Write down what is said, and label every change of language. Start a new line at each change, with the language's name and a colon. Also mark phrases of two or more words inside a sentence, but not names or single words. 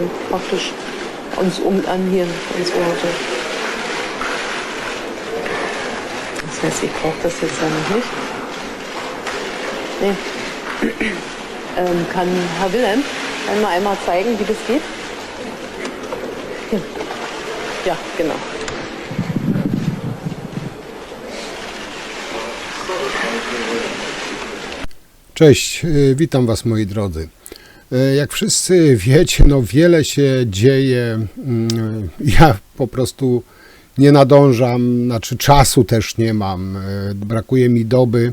German: praktisch uns anhören, unsere Worte. Das heißt, ich brauche das jetzt ja noch nicht. Nee. Kann Herr Wilhelm einmal zeigen, wie das geht? Ja, genau.
Polish: Cześć, witam Was moi drodzy. Jak wszyscy wiecie, no wiele się dzieje. Ja po prostu nie nadążam, znaczy czasu też nie mam, brakuje mi doby.